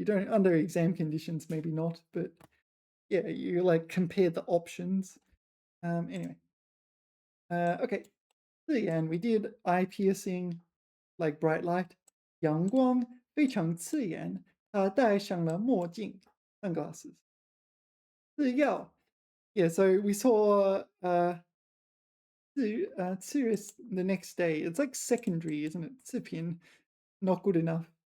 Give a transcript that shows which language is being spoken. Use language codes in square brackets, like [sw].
[en] You don't under exam conditions, maybe not, but yeah, you like compare the options. Anyway, okay. 字眼 we did eye piercing, like bright light. [zh] 阳光非常刺眼，他戴上了墨镜 sunglasses. [en] 次要 yeah, so we saw 次 is the next day. It's like secondary, isn't it? 次品 not good enough.